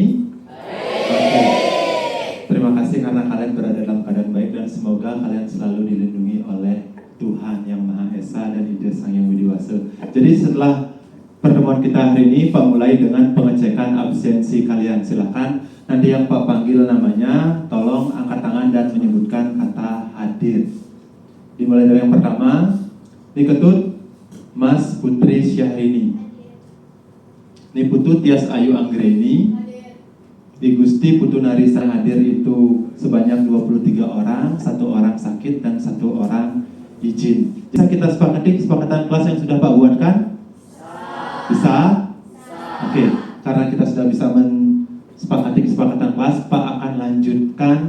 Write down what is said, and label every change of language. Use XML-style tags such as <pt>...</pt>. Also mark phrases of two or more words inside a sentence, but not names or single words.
<id>Oke. Terima kasih karena kalian berada dalam keadaan baik dan semoga kalian selalu dilindungi oleh Tuhan Yang Maha Esa dan Ida Sang Yang Widi Wase. Jadi setelah pertemuan kita hari ini, Pak mulai dengan pengecekan absensi kalian. Silakan nanti yang Pak panggil namanya, tolong angkat tangan dan menyebutkan kata hadir. Dimulai dari yang pertama. Diketut Mas Putri Syahrini. Niputu Tias Ayu Anggreni. Di Gusti Putu Narisa hadir itu sebanyak 23 orang, 1 orang sakit dan 1 orang izin. Bisa kita sepakati kesepakatan kelas yang sudah Pak buatkan? Bisa? Oke, karena kita sudah bisa sepakati kesepakatan kelas, Pak akan lanjutkan.</id>